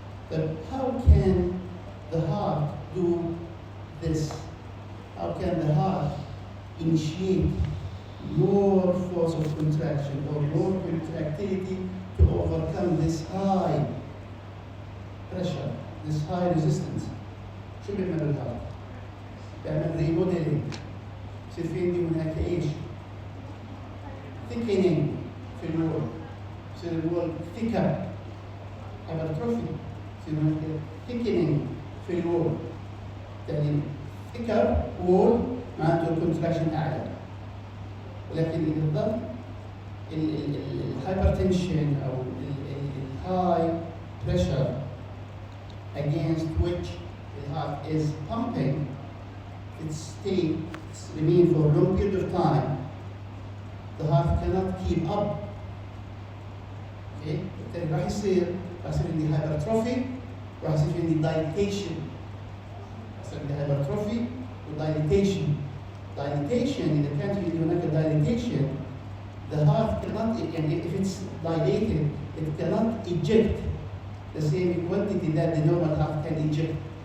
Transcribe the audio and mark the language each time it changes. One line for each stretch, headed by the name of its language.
English: But how can the heart do this? How can the heart initiate more force of contraction or more contractility to overcome this high pressure, this high resistance?
Arabic: شو بيعمل الهارت؟ بيعمل ريموديلينج، يصير في عندي هناك ايش؟ thickening في الوول، يصير الوول thicker، hypertrophy، يصير هناك thickening في الوول، يعني
English: thicker wall
Arabic: معناته الكونتراكشن أعلى، ولكن إذا ظل الهايبرتنشن أو الهاي
English: pressure against which the heart is pumping, it's remain for a long period of time, the heart cannot keep up.
Arabic: بالتالي راح يصير عندي hypertrophy وراح يصير عندي dilatation. يصير عندي hypertrophy ودايليتيشن.
English: Dilatation,
Arabic: إذا كانت في هناك
English: dilatation, the heart cannot, if it's dilated, it cannot eject the same quantity that the normal heart can eject.